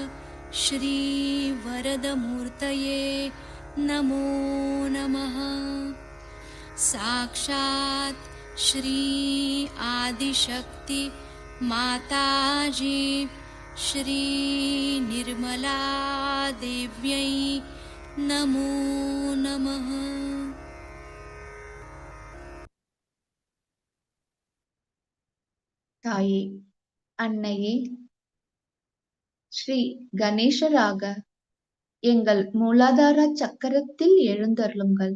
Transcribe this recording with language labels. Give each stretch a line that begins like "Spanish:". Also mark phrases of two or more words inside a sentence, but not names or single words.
Sanskrit: श्रीवरदमूर्तये नमो नमः साक्षात् श्री आदिशक्ति माताजी श्री निर्मला देव्यै नमो नमः।
Tamil: தாயே, அன்னையே, ஸ்ரீ கணேசராக எங்கள் மூலாதார சக்கரத்தில் எழுந்தருளுங்கள்.